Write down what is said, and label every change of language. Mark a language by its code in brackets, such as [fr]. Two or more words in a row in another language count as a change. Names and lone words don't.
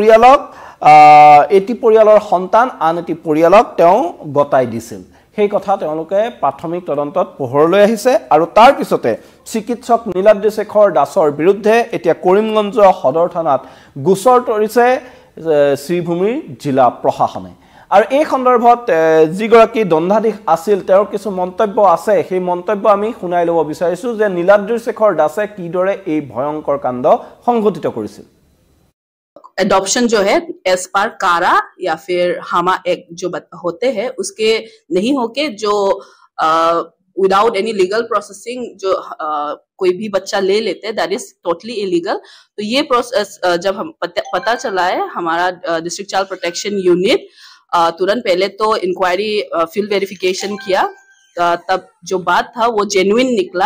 [as] পৰিয়ালৰ সন্তান আন এটি পৰিয়ালক তেওঁ গতাই দিছিল সেই কথা তেওঁলোকে প্ৰাথমিক তদন্তত পোহৰলৈ আহিছে আৰু তাৰ পিছতে চিকিৎসক নীলাদ্ৰি শেখৰ দাসৰ বিৰুদ্ধে এতিয়া কৰিমগঞ্জ সদৰ থানাত গোচৰ তৰিছে শ্ৰীভূমিৰ জিলা প্ৰশাসনে আৰু এই সন্দৰ্ভত যিগৰাকী দণ্ডাধীশ আছিল তেওঁৰ কিছু মন্তব্য আছে সেই মন্তব্য আমি শুনাই ল'ব বিচাৰিছো যে নীলাদ্ৰি শেখৰ দাসে কিদৰে এই ভয়ংকৰ কাণ্ড সংঘটিত কৰিছিল [hi] एडॉप्शन जो है एज पर कारा या फिर हामा एक्ट जो होते हैं उसके नहीं होके जो [en] without any legal processing [hi] जो कोई भी बच्चा ले लेते हैं [en] that is totally illegal. [hi] तो ये प्रोसेस जब हम पता चला है हमारा [en] district child protection unit [hi] तुरंत पहले तो [en] inquiry field verification [hi] किया, तब जो बात था वो जेन्युइन निकला।